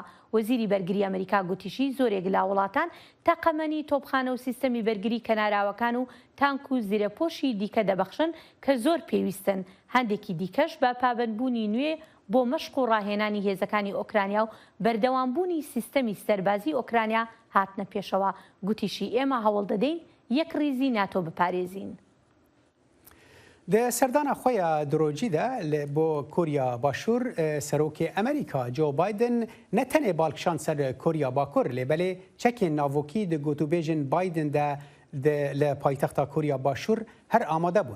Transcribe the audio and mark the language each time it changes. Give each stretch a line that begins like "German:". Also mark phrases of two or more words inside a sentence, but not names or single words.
Central Kurdish: وەزیری بەرگری ئەمریکا گوتیشی زۆرێک لە وڵاتان تەقەمەنی تۆپخانە و سیستەمی بەرگری کەناراوەکان و تانک و زیرەپۆشی دیکە دەبەخشن کە زۆر پێویستن. هەندێکی دیکەش بە پابەندبوونی نوێ بۆ مەشق و ڕاهێنانی هێزەکانی ئۆکرانیا و بەردەوامبوونی سیستەمی سەربازی ئۆکرانیا هاتنە پێشەوە. گوتیشی ئێمە هەوڵ دەدەین یەک ریزی ناتۆ بپارێزین.
Kurdish: Di serdana xwe ya dirojî de bo Korya Başûr serokê Amerîka Joe Biden ne tenê balkişan ser Korya Bakur lêbelê çekên navokî di gotûbêjin Biden de li paytexta Korya Başûr her amade bûn.